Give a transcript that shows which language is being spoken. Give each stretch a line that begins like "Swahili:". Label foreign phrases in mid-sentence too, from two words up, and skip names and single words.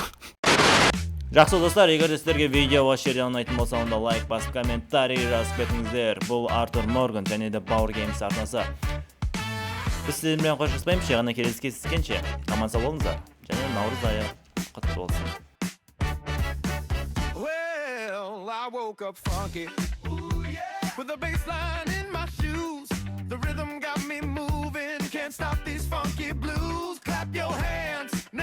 Kazakh: Жақсы достар, егер сіздерге видео осы жерден ұнайтын болса, онда лайк басып, комментарий жазып кетіңіздер. Бұл Артур Морган және де Бауыр Геймс арнасы. Біз сіздермен қоштаспаймыз, ғана келесі кездескенше. Аман сау болыңыздар. Және наурыз айы құтты болсын.
English: Well, I woke up funky. With a bass line in my shoes. The rhythm got me moving. Can't stop these funky blues. Clap your hands.